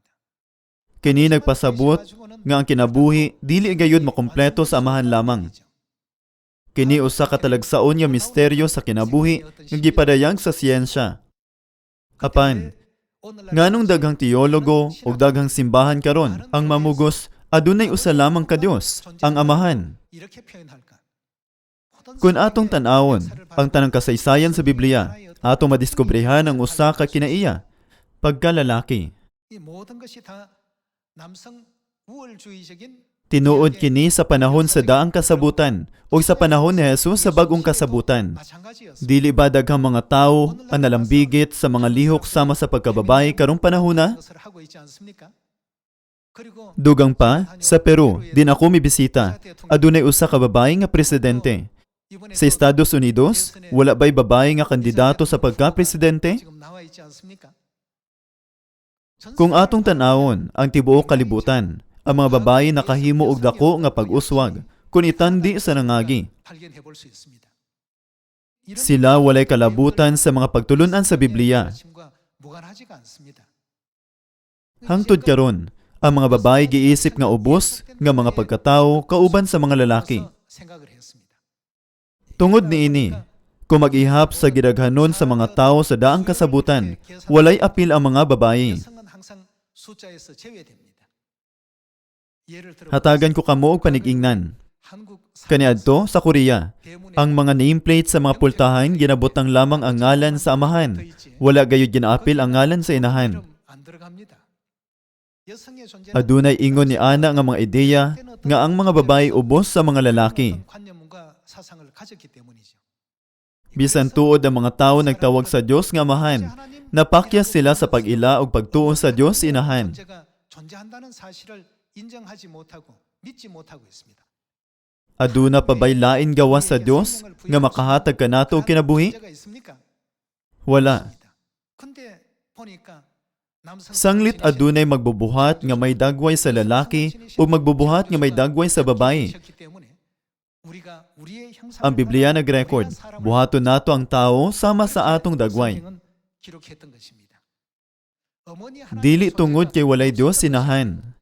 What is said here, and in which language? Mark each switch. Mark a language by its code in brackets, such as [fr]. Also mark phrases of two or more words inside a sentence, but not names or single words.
[ceb] Kini nagpasabot nga ang kinabuhi dili gayud makompleto sa amahan lamang. Kini usa ka talagsaon nga misteryo sa kinabuhi nga gipadayag sa siyensya. Apan, nganong daghang teologo ug daghang simbahan karon ang mamugos adunay usa lamang ka Dios, ang Amahan. [ko] 이렇게 표현할까? [ceb] Kung atong tan-awon ang tanang kasaysayan sa Biblia, atong madiskobrehan ang usa ka kinaiya, pagkalalaki. [ko] 이 모든 것이 다 남성 우월주의적인 [ceb] Tinuod kini sa panahon sa daang kasabutan o sa panahon ni Jesus sa bagong kasabutan. [ko] 마찬가지였습니다. [ceb] Dili ba daghang mga tao ang nalambigit sa mga lihok sama sa pagkababae karong panahona? [ko] 것을 하고 있지 않습니까? 그리고 [ceb] Dugang pa, sa Peru, din ako mibisita. Adunay usa ka babae nga presidente. [ko] 이번에 [ceb] Sa Estados Unidos, wala ba'y babae nga kandidato sa pagka-presidente? [ko] 지금 나와 있지 않습니까? [ceb] Kung atong tan-awon ang tibuok kalibutan, ang mga babae nakahimo og dako nga pag-uswag, kun itandi sa nangagi. [ko] 발견해 볼 수 있습니다. [ceb] Sila walay kalabutan sa mga pagtulunan sa Biblia. [ko] 아침과 무관하지가 않습니다. [ceb] Hangtod karon, ang mga babae giisip nga ubos nga mga pagkatao kauban sa mga lalaki. [ko] 생각을 했습니다. [ceb] Tungod niini, kung mag-ihap sa gidaghanon sa mga tao sa daang kasabutan, walay apil ang mga babae. [ko] 여성은 항상 숫자에서 제외됩니다. 예를 들어 [ceb] Hatagan ko kamo og panigingnan. [ko] 한국 [ceb] Kaniadto sa Korea, [ko] 대문에 [ceb] ang mga nameplate sa mga pultahan ginabutang lamang ang ngalan sa amahan. Wala gayud ginaapil ang ngalan sa inahan. [ko] 안 들어갑니다. 여성의 존재는 [ceb] Adunay ingon ni ana nga mga ideya nga ang mga babae ubos sa mga lalaki. [ko] 관념과 사상을 가졌기 때문이죠. [ceb] Bisan tuod ang mga tawo nagtawag sa Dios nga Amahan, napakyas sila sa pag-ila ug pagtuo sa Dios Inahan. [ko] 존재가 존재한다는 사실을 인정하지 못하고 믿지 못하고 있습니다. [ceb] Aduna pa ba'y lain gawas sa Dios nga makahatag kanato og kinabuhi? [ko] 문제가 있습니까? [ceb] Wala. [ko] 근데 보니까 남성 [ceb] Sanglit adunay magbubuhat nga may dagway sa lalaki o magbubuhat nga may dagway sa babae. Ang Biblia nag-record, buhaton nato ang tao sama sa atong dagway. Dili tungod kay walay Dios Inahan.